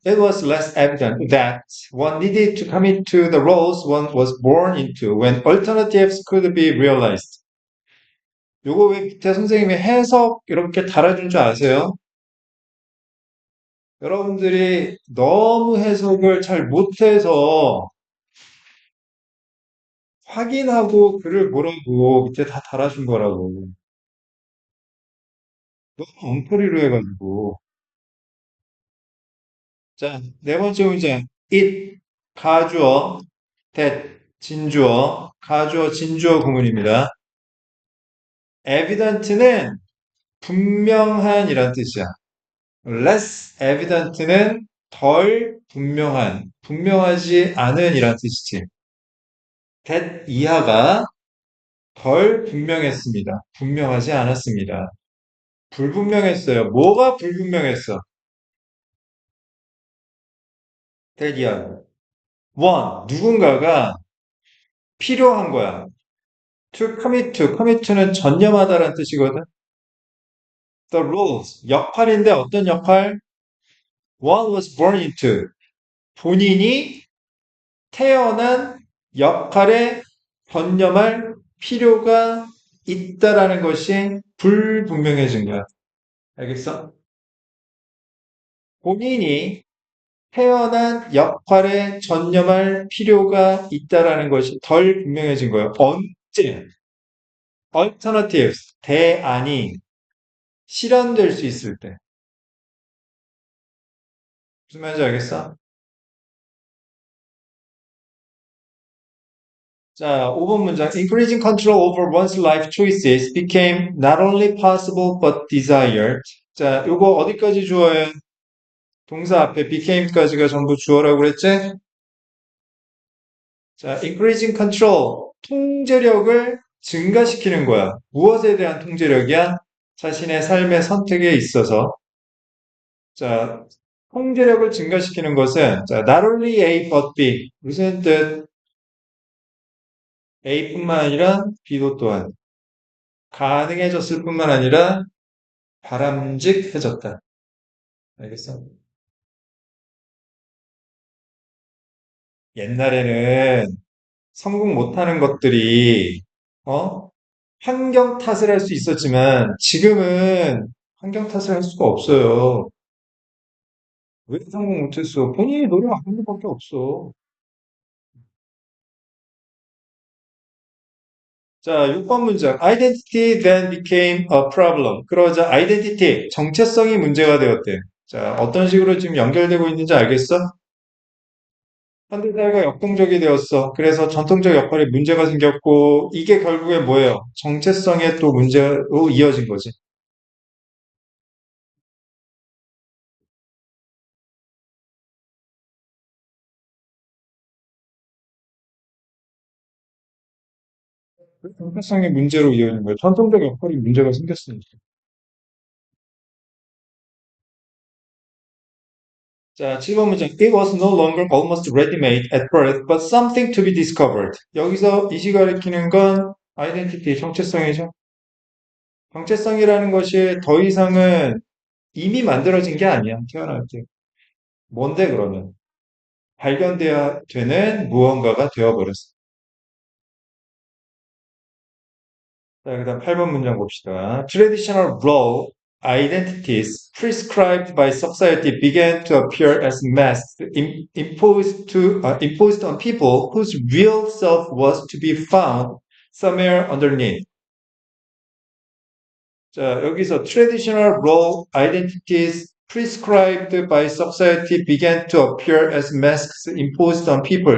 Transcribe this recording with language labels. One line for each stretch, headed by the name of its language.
English: It was less evident that one needed to commit to the roles one was born into when alternatives could be realized.
Korean: 요거 왜 밑에 선생님이 해석 이렇게 달아준 줄 아세요? 여러분들이 너무 해석을 잘 못해서 확인하고 글을 보라고 밑에 다 달아준 거라고. 너무 엉터리로 해가지고. 자, 네 번째 문제. it, 가주어, that, 진주어, 가주어, 진주어 구문입니다. evident는 분명한이란 뜻이야. less evident는 덜 분명한, 분명하지 않은 이란 뜻이지. that 이하가 덜 분명했습니다. 분명하지 않았습니다. 불분명했어요. 뭐가 불분명했어? that 이하가. one, 누군가가 필요한 거야. to commit to, commit to는 전념하다라는 뜻이거든.
English: The roles,
Korean: 역할인데 어떤 역할?
English: One was born into.
Korean: 본인이 태어난 역할에 전념할 필요가 있다라는 것이 불분명해진 거야. 알겠어? 본인이 태어난 역할에 전념할 필요가 있다라는 것이 덜 분명해진 거예요. 언제 alternatives 대안이 실현될 수 있을 때 무슨 말인지 알겠어? 자, 5번 문장.
English: Increasing control over one's life choices became not only possible but desired.
Korean: 자, 요거 어디까지 주어예요? 동사 앞에 became까지가 전부 주어라고 그랬지? 자, increasing control. 통제력을 증가시키는 거야. 무엇에 대한 통제력이야? 자신의 삶의 선택에 있어서. 자, 통제력을 증가시키는 것은, 자,
English: not only A but B.
Korean: 무슨 뜻? A뿐만 아니라 B도 또한 가능해졌을 뿐만 아니라 바람직해졌다. 알겠어? 옛날에는 성공 못하는 것들이, 어? 환경 탓을 할 수 있었지만, 지금은 환경 탓을 할 수가 없어요. 왜 성공 못했어? 본인이 노력 안 한 것밖에 없어. 자, 6번 문장.
English: Identity then became a problem.
Korean: 그러자 identity, 정체성이 문제가 되었대. 자, 어떤 식으로 지금 연결되고 있는지 알겠어? 현대사회가 역동적이 되었어. 그래서 전통적 역할에 문제가 생겼고, 이게 결국에 뭐예요? 정체성의 또 문제로 이어진 거지. 정체성의 문제로 이어진 거예요. 전통적 역할이 문제가 생겼으니까. 자, 7번 문장.
English: It was no longer almost ready-made at birth, but something to be discovered.
Korean: 여기서 이시 가리키는 건 아이덴티티, 정체성이죠. 정체성이라는 것이 더 이상은 이미 만들어진 게 아니야. 태어날 때. 뭔데 그러면? 발견돼야 되는 무언가가 되어버렸어. 자, 그다음 8번 문장 봅시다.
English: Traditional role identities prescribed by society began to appear as masks imposed on people whose real self was to be found somewhere underneath.
Korean: 자, 여기서
English: traditional role identities prescribed by society began to appear as masks imposed on people.